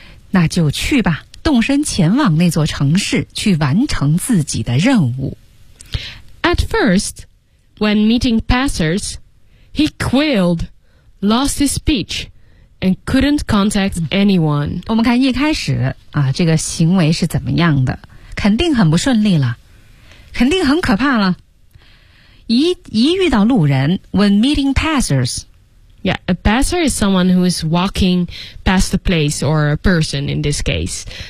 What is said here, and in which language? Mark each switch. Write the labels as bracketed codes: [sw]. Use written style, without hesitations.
[zh] 那就去吧，动身前往那座城市，去完成自己的任务。 [en] At first, when meeting passers, he quailed, lost his speech, and couldn't contact anyone. [zh] 我们看一开始啊，这个行为是怎么样的？肯定很不顺利了，肯定很可怕了。一遇到路人 ， [en] when meeting passers. Yeah, a passer is someone who is walking past the place or a person in this case.